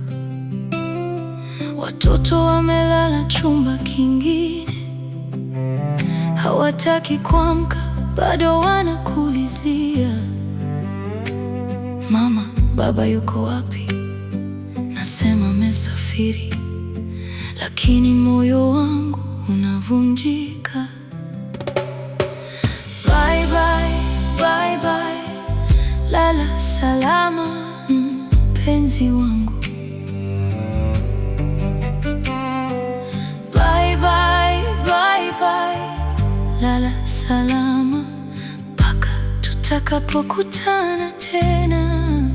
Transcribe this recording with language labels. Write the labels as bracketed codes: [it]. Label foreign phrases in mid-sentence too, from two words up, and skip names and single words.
[sw] Watoto wamelala chumba kingine, hawataki kuamka, bado wanakulizia, mama, baba yuko wapi? Nasema amesafiri, lakini moyo wangu unavunjika. [en] Bye bye, bye bye, [sw] lala salama mpenzi wangu. [en] Bye bye, bye bye, [sw] lala salama mpaka tutakapokutana tena.